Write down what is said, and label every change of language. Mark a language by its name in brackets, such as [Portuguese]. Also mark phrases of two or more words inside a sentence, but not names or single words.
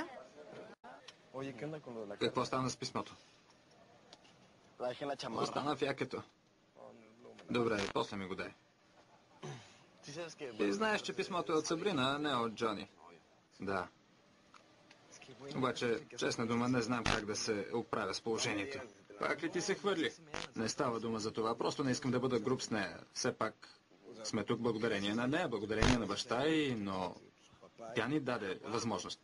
[Spanish] Oye, ¿qué onda con lo de la [Bulgarian] Какво стана с писмото? [Spanish] La dejé en la chamarra. [Bulgarian] Остана в якето. Добре, после ми го дай. [Spanish] Sí sabes que... [Bulgarian] Ти знаеш, че писмото е от Сабрина, а не от Джони. Да. Обаче, честна дума, не знам как да се оправя с положението. Пак ли ти се хвърли? Не става дума за това, просто не искам да бъда груб с нея. Все пак сме тук благодарение на нея, благодарение на баща й, но тя ни даде възможност.